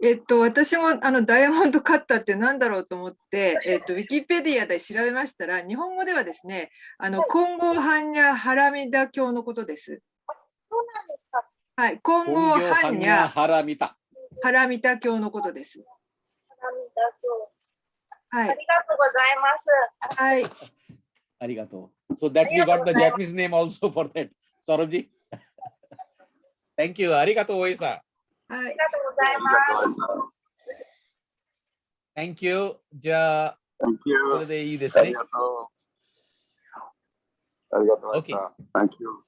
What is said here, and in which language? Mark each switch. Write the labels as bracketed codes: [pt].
[ja] 私もダイヤモンドカッターって何だろうと思って、ウィキペディアで調べましたら、日本語ではですね、金剛般若ハラミダ教のことです。そうなんですか。はい。金剛般若ハラミタ教のことです。はい。ありがとうございます。はい。ありがとう。 [en] So that we got the Japanese name also for that. [ja] Saurabh [en] Thank you. [ja] ありがとう、おいさん。ありがとうございます。 [en] Thank you. [ja] じゃあ、これでいいですね。ありがとう。ありがとうございました。 [en] Thank you.